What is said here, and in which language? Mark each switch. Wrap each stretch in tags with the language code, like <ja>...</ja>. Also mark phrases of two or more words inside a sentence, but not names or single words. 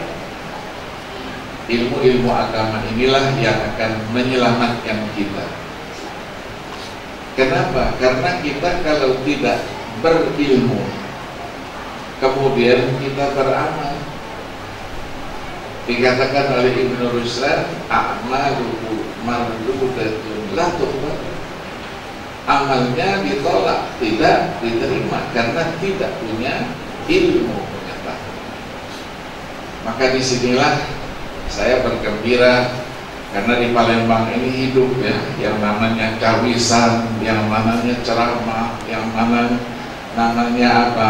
<id>Ilmu-ilmu agama inilah yang akan menyelamatkan kita. Kenapa? Karena kita kalau tidak berilmu kemudian kita beramal, Dikatakan oleh Ibnu Ruslan,</id> <ar>أعماله مردودة لا تقبل.</ar> <id>Amalnya ditolak, tidak diterima karena tidak punya ilmu pengetahuan. Maka disinilah saya bergembira karena di Palembang ini hidup ya, yang namanya kawisan, yang namanya ceramah, yang namanya apa?</id>